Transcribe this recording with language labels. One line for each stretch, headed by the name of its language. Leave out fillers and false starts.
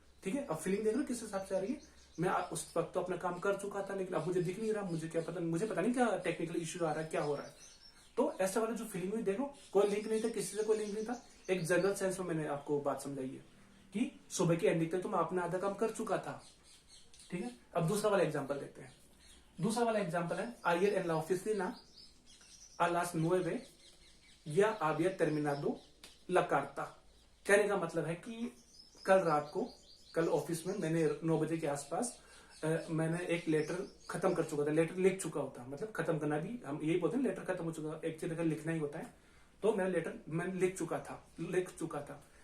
Hindi: ठीक है, अब फीलिंग देख लो किस हिसाब से आ रही है। मैं उस वक्त तो अपना काम कर चुका था, लेकिन अब मुझे दिख नहीं रहा, मुझे पता नहीं क्या टेक्निकल इश्यू आ रहा है, क्या हो रहा है। तो ऐसा वाला जो फीलिंग हुई, देखो कोई लिंक नहीं था, किसी से कोई लिंक नहीं था, एक जनरल सेंस में मैंने आपको बात समझाई है कि सुबह की एंडिंग तक तो मैं अपना आधा काम कर चुका था। ठीक है, अब दूसरा वाला एग्जांपल देखते हैं। दूसरा वाला एग्जांपल है
Spanish: ayer en la oficina a las 9 ya había terminado la carta।
Hindi: कहने का मतलब है कि कल रात को, कल ऑफिस में मैंने 9 बजे के आसपास मैंने एक लेटर खत्म कर चुका था, लेटर लिख चुका होता, मतलब खत्म करना भी हम यही बोलते हैं, लेटर खत्म हो चुका, एक्चुअली अगर लिखना ही होता है तो मेरा लेटर मैंने लिख चुका था।